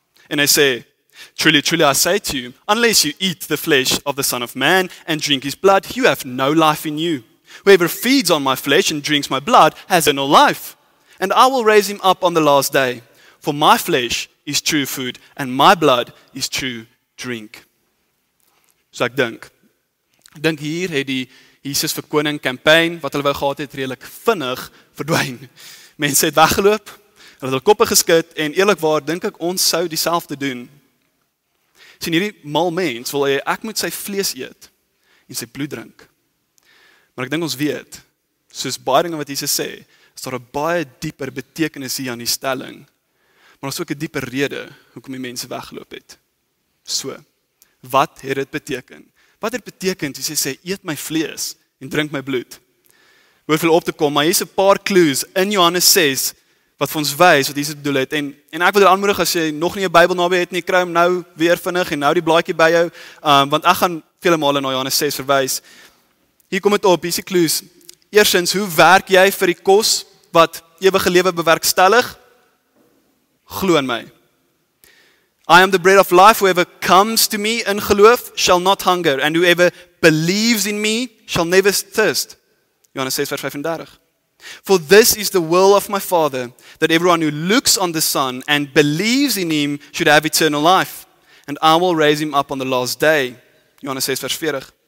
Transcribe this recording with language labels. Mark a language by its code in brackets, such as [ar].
[af] En hy sê, [en] truly, I say to you, unless you eat the flesh of the Son of Man and drink his blood, you have no life in you. Whoever feeds on my flesh and drinks my blood has eternal life. And I will raise him up on the last day. For my flesh is true food, and my blood is true drink. [af] So ek dink hier het die Jesus vir koning campaign, wat hulle wou gehad het, redelik vinnig verdwyn. Mense het weggeloop, hulle het hulle koppe geskit, en eerlikwaar dink ek ons sou dieselfde doen. Sien, hierdie mal mens wil hê ek moet sy vlees eet en sy bloed drink. Maar ek dink ons weet, soos baie dinge wat Jesus sê, is daar 'n baie dieper betekenis hier aan die stelling. Maar daar is ook 'n dieper rede hoekom die mense weggeloop het. So, wat het dit beteken? Wat het beteken as hy sê, eet my vlees en drink my bloed? Hoor veel op te kom, maar hier is 'n paar clues in Johannes 6, wat vir ons wys wat Jesus bedoel het. En ek wil jou aanmoedig, as jy nog nie 'n Bybel naby het nie, kry hom nou weer vinnig, en nou die blaadjie by jou, want ek gaan vele male na Johannes 6 verwys. Hier kom dit op, hier is die clues. Eerstens, hoe werk jy vir die kos wat ewige lewe bewerkstellig? Glo in my. [en] I am the bread of life, whoever comes to me [af] in geloof [en] shall not hunger, and whoever believes in me shall never thirst. [af] Johannes 6 vers 35. [en] For this is the will of my Father, that everyone who looks on the Son and believes in him should have eternal life, and I will raise him up on the last day. [af] Johannes 6 vers 40.